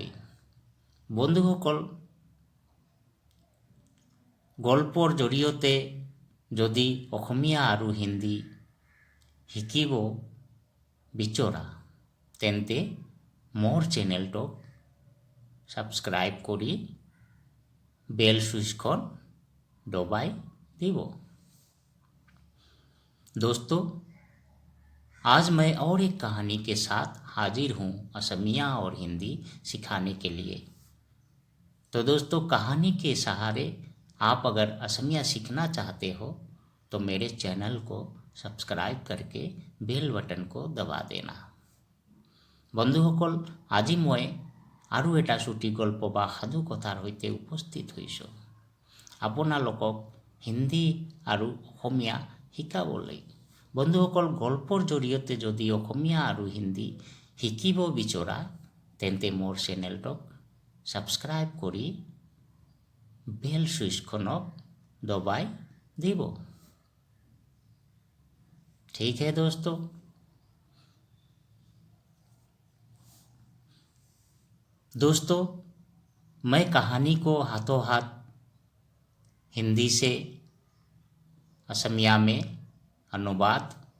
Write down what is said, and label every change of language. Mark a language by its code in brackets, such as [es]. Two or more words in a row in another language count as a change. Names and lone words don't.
[as] বন্ধুসকল, গল্পৰ জৰিয়তে যদি অসমীয়া আৰু হিন্দী শিকিব বিচৰা তেন্তে মোৰ চেনেলটোক সাবস্ক্রাইব কৰি [en] bell switchখন [as] দবাই দিব। [hi] दोस्तों, आज मैं और एक कहानी के साथ हाजिर हूँ असमिया और हिंदी सिखाने के लिए। तो दोस्तों, कहानी के सहारे आप अगर असमिया सीखना चाहते हो तो मेरे चैनल को सब्सक्राइब करके [en] bell button [hi] को दबा देना। [as] বন্ধুসকল, আজি মই আৰু এটা ছুটি গল্প বা সাধু কথাৰ সৈতে উপস্থিত হৈছোঁ আপোনালোকক হিন্দী আৰু অসমীয়া শিকাবলৈ। বন্ধুসকল, গল্পৰ জৰিয়তে যদি অসমীয়া আৰু হিন্দী শিকিব বিচৰা তেন্তে মোৰ চেনেলটোক সাবস্ক্রাইব কৰি [en] bell switchখনক [as] দবাই দিব। [hi] ठीक है दोस्तों, मैं कहानी को हाथों हाथ हिंदी से असमिया में अनुवाद